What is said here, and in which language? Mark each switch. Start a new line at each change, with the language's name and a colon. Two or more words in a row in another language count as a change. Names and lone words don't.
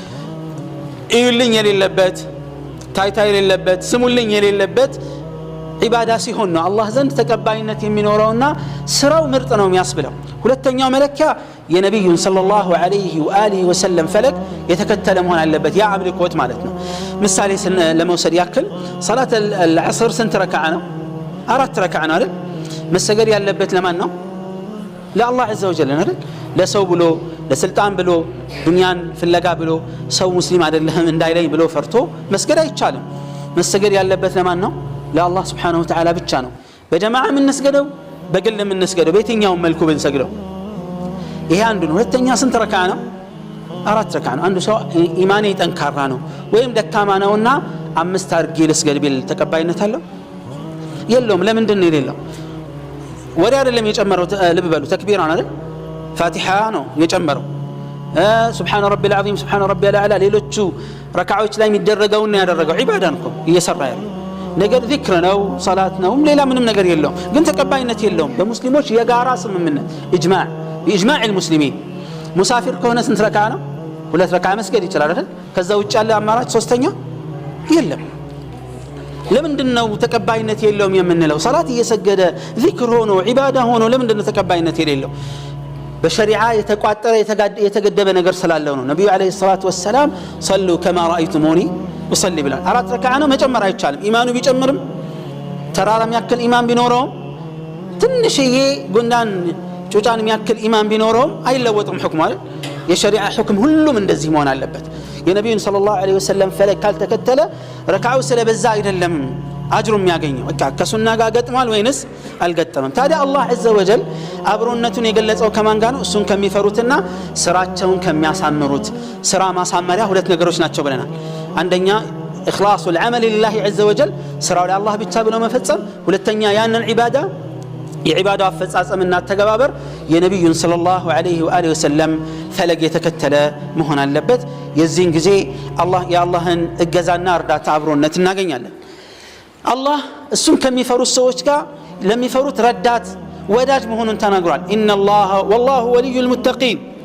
Amharic: ይልኝ የሌለበት ታይታ የሌለበት ስሙልኝ የሌለበት ኢባዳ ሲሆን ነው አላህ ዘንድ ተቀባይነት የሚኖረውና ስራው ምርጥ ነው የሚያስብለው ሁለተኛው መለኪያ የነብዩን
Arabic: صلى الله عليه وآله وسلم
Amharic: ፈለግ የተከተለ መሆን አለበት ያ አምልኮት ማለት ነው ምሳሌ ለመውሰድ ያክል ሶላት العصر ስንት ረካዓ ነው 4 ረካዓ ነው አይደል መሰገድ ያለበት ለማን ነው ለአላህ
Arabic: عز وجل
Amharic: አይደል ለሰው ብሎ ለስልጣን ብሎ ዱንያን ፍለጋ ብሎ ሰው ሙስሊም አይደለም እንዳይለኝ ብሎ ፈርቶ መስገድ አይቻልም መስገድ ያለበት ለማን ነው ለአላህ
Arabic: سبحانه وتعالى
Amharic: ብቻ ነው በጀማዓ ምን እንስገደው በግል ምን እንስገደው በየትኛው መልኩ ብንሰግደው ይሄ አንዱ ነው ሁለተኛ ስንት ረካዓ ነው 4 ረካዓ ነው አንዱ ሰው ኢማኔ ጠንካራ ነው ወይም ደካማ ነውና 5 አርጌ ልስገድ ቢል ተቀባይነት አለው የለውም ለምንድን ነው የሌለው ወሬ አይደለም የጨመረው ልብ በሉ ተክቢራ ነው አይደል ፋቲሃ ነው የጨመረው
Arabic: سبحان ربي العظيم سبحان ربي الاعلى
Amharic: ሌሎቹ ረካዓዎች ላይ የሚደረገው ነው ያደረገው ኢባዳ ነው እየሰራ ያለው ነገር ዚክር ነው ሶላት ነው ሌላ ምንም ነገር የለውም ግን ተቀባይነት የለውም በሙስሊሞች የጋራ ስምምነት
Arabic: بإجماع المسلمين
Amharic: مسافر ከሆነ ስንት ረካዓ ነው 2 ረካዓ መስገድ ይችላል አይደል ከዛ ውጭ ያለ አማራጭ ሶስተኛ የለም ለምንድነው ተቀባይነት የለውም የምንለው ሶላት እየሰገደ ዚክር ሆኖ ኢባዳ ሆኖ ለምንድነው ተቀባይነት የሌለው በሸሪዓ የተቋጠረ የተገደበ ነገር ስላለው ነው ነብዩ
Arabic: عليه الصلاة والسلام صلوا كما رايتموني اصلي
Amharic: ብላ 4 ረካዓ ነው መጨመር አይቻልም ኢማኑ ቢጨምርም ተራራም ያክል ኢማን ቢኖረው ትንሽዬ ጉንዳን ጩጫን የሚያክል ኢማን ቢኖረው አይለወጥም ሁክሙ አይደል የሸሪዓ ሁክም ሁሉም እንደዚህ መሆን አለበት የነብዩን
Arabic: صلى الله عليه وسلم
Amharic: ፈለግ ካልተከተለ ረካዓው ስለበዛ አይደለም አጅሩ የሚያገኘው በቃ ከሱና ጋር ገጥሟል ወይንስ አልገጠመም ታዲያ አላህ
Arabic: عز وجل
Amharic: አብሮነቱን የገለጸው ከማን ጋር ነው እሱን ከሚፈሩትና ስራቸውን ከሚያሳምሩት ስራ ማሳመሪያ ሁለት ነገሮች ናቸው ብለናል አንደኛ اخلاص
Arabic: العمل لله عز وجل
Amharic: ስራው ለአላህ ብቻ ብሎ መፈጸም ሁለተኛ ያንን ኢባዳ የኢባዳው አፈጻጸምና ተገባበር የነብዩን
Arabic: صلى الله عليه وسلم
Amharic: ፈለግ የተከተለ መሆን አለበት የዚህን ጊዜ አላህ የአላህን እገዛና እርዳታ አብሮነት እናገኛለን አላህ እሱን ከሚፈሩት ሰዎች ጋር ለሚፈሩት ረዳት ወዳጅ መሆኑን ተናግሯል
Arabic: إن الله والله ولي المتقين